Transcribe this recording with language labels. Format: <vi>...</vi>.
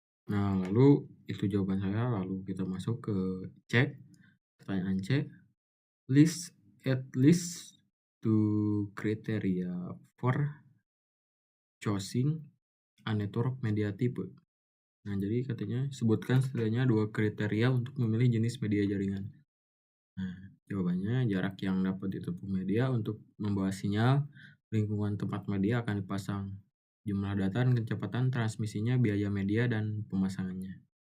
<id>Nah, lalu itu jawaban saya. Lalu kita masuk ke C. Pertanyaan C.</id> <en>List at least two criteria for choosing a network media type.</en> <id>Nah, jadi katanya sebutkan setidaknya 2 kriteria untuk memilih jenis media jaringan. Nah, jawabannya jarak yang dapat ditempuh media untuk membawa sinyal, lingkungan tempat media akan dipasang, jumlah data dan kecepatan transmisinya, biaya media, dan pemasangannya.</id>